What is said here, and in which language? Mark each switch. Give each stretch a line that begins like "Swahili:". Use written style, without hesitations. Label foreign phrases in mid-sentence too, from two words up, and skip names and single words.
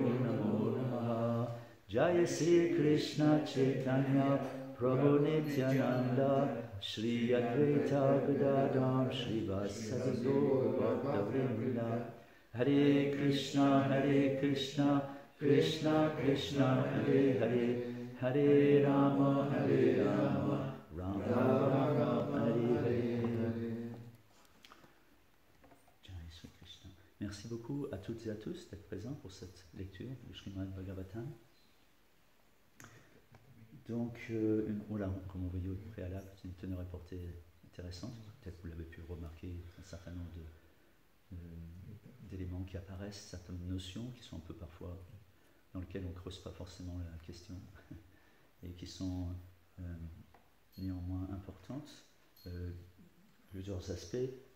Sanskrit: Namo Namaha Jaya Sri Krishna Chaitanya Prabhu Nityananda Shri Advaita Gadadam Shri Vasadi Gaura Bhaktavrinda Hare Krishna Krishna Krishna Hare Hare Hare Rama Rama Rama Hare Hare. Jai Shri Krishna.
French: Merci beaucoup à toutes et à tous d'être présents pour cette lecture du Srimad Bhagavatam. Donc, voilà, comme on voyait au préalable, c'est une teneur et portée intéressante. Peut-être que vous l'avez pu remarquer, un certain nombre d'éléments qui apparaissent, certaines notions qui sont un peu parfois dans lesquelles on ne creuse pas forcément la question et qui sont néanmoins importantes, plusieurs aspects.